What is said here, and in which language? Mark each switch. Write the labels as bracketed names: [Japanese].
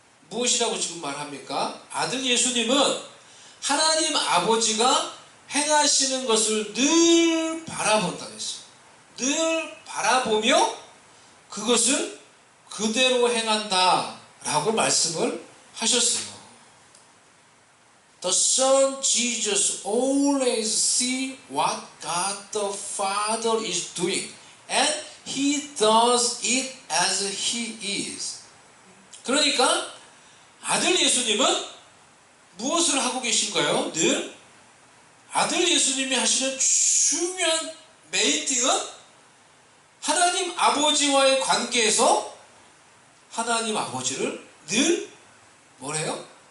[Korean] 무엇이라고 지금 말합니까? 아들 예수님은 하나님 아버지가 행하시는 것을 늘 바라본다고 했어요. 늘 바라보며 그것을 그대로 행한다 라고 말씀을 하셨어요. [English] The Son Jesus always see what God the Father is doing and He does it as He is. [Korean] 그러니까 아들 예수님은 무엇을 하고 계신가요? 늘 아들 예수님이 하시는 중요한 메인띵은 하나님 아버지와의 관계에서 하나님 아버지를 늘 뭐래요?